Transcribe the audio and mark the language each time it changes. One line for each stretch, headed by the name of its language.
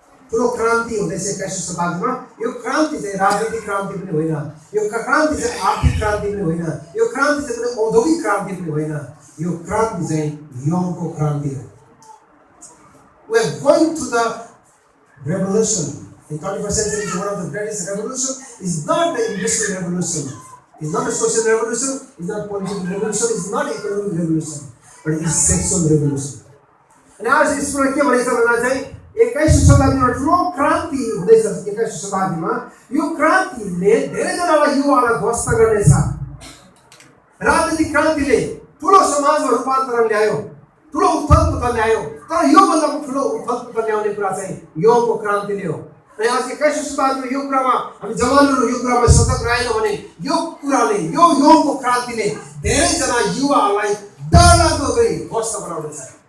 Nepali: ठुलो क्रान्ति हुँदैछ 21औं शताब्दीमा यो क्रान्ति चाहिँ राजनीतिक क्रान्ति पनि होइन यो क्रान्ति चाहिँ आर्थिक क्रान्ति पनि होइन यो क्रान्ति चाहिँ कुनै औद्योगिक क्रान्ति पनि होइन यो क्रान्ति चाहिँ यौनको क्रान्ति हो
English: We are going to the revolution. In 21st century, one of the greatest revolution is not the industrial revolution. It's not a social revolution. It's not political revolution. It's not economic revolution. But it is sexual revolution.
Nepali: And आज इसमा के भनेको छ भन्दा चाहिँ 21औं शताब्दीमा ठुलो क्रान्ति हुँदैछ 21औं शताब्दीमा यो क्रान्तिले धेरैजनालाई युवालाई ध्वस्त गर्नेछ राजनीतिक क्रान्तिले ठुलो समाजमा रूपान्तरण ल्यायो ठुलो उथलपुथल ल्यायो तर यो भन्दा ठुलो उथलपुथल ल्याउने कुरा चाहिँ यौनको क्रान्तिले हो अनि आज 21औं शताब्दीमा यो कुरामा हामी जवानहरू यो कुरामा सतर्क रहेनौँ भने यो कुराले यो यौनको क्रान्तिले धेरैजना युवाहरूलाई डरलाग्दो गरी ध्वस्त बनाउँदैछ